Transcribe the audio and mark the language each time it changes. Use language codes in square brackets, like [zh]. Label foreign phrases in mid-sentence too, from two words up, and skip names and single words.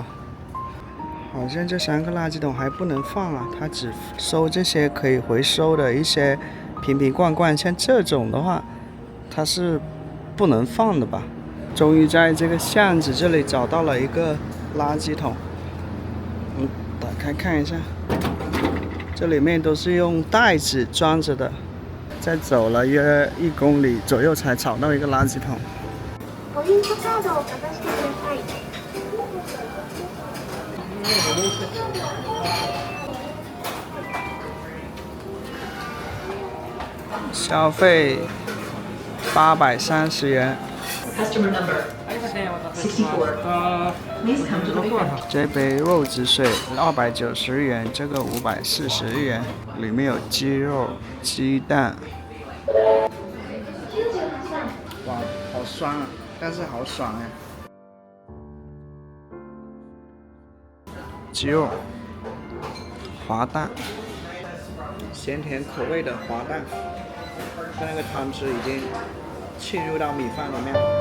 [zh] 好像这3个垃圾桶还不能放啊，它只收这些可以回收的一些瓶瓶罐罐，像这种的话它是不能放的吧。终于在这个巷子这里找到了一个垃圾桶，打开看一下，这里面都是用袋子装着的。再走了约1公里左右才找到一个垃圾桶。 [ja] ポイントカードをかざしてください。 [zh] 消费830元。 [en] Customer number 64. Please come to the pickup. [zh] 这杯肉汁水290日元，这个540日元，里面有鸡肉、鸡蛋。哇，好酸啊，但是好爽哎！鸡肉、滑蛋，咸甜口味的滑蛋，它那个汤汁已经浸入到米饭里面。